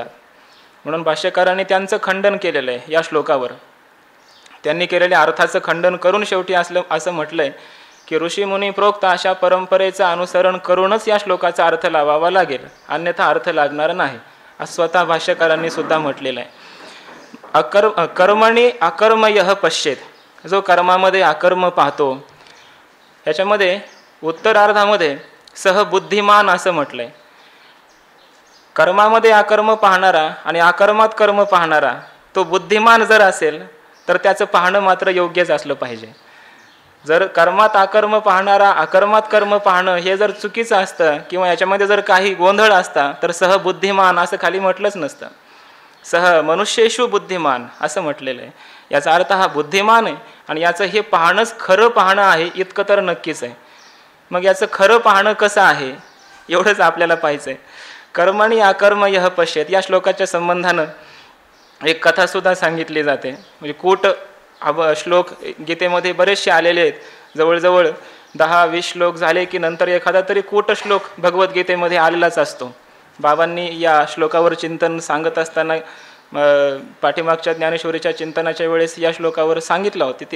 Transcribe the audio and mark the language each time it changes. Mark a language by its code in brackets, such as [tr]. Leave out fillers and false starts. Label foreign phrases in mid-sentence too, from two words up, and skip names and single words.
[mr] म्हणून भाष्यकारांनी त्यांचं खंडन केलेलं आहे या श्लोकावर। त्यांनी केलेल्या अर्थाचं खंडन करून शेवटी असं म्हटलंय की ऋषीमुनी प्रोक्त अशा परंपरेचं अनुसरण करूनच या श्लोकाचा अर्थ लावावा लागेल, अन्यथा अर्थ लागणार नाही, असं स्वतः भाष्यकारांनी सुद्धा म्हटलेलं आहे। [sa] कर्मणी अकर्म यः पश्येत, [mr] जो कर्मामध्ये अकर्म पाहतो, ह्याच्यामध्ये उत्तरार्धामध्ये [sa] सह बुद्धिमान [mr] असं म्हटलंय। कर्मामध्ये अकर्म पाहणारा आणि अकर्मात कर्म पाहणारा तो बुद्धिमान जर असेल तर त्याचं पाहणं मात्र योग्यच असलं पाहिजे। जर कर्मात अकर्म पाहणारा अकर्मात कर्म पाहणं हे जर चुकीचं असतं किंवा याच्यामध्ये जर काही गोंधळ असता तर [sa] सह बुद्धिमान [mr] असं खाली म्हटलंच नसतं। [sa] सह मनुष्येषु बुद्धिमान [mr] असं म्हटलेलं आहे। याचा अर्थ हा बुद्धिमान आहे आणि याचं हे पाहणंच खरं पाहणं आहे इतकं तर नक्कीच आहे। मग याचं खरं पाहणं कसं आहे एवढंच आपल्याला पाहिजे। [sa] कर्मणी अकर्म यः पश्येत [mr] या श्लोकाच्या संबंधानं एक कथासुद्धा सांगितली जाते। म्हणजे कूट श्लोक गीतेमध्ये बरेचसे आलेले आहेत, जवळजवळ 10-20 श्लोक झाले की नंतर एखादा तरी कूट श्लोक भगवद्गीतेमध्ये आलेलाच असतो। बाबांनी या श्लोकावर चिंतन सांगत असताना पाठीमागच्या ज्ञानेश्वरीच्या चिंतनाच्या वेळेस या श्लोकावर सांगितलं होतं।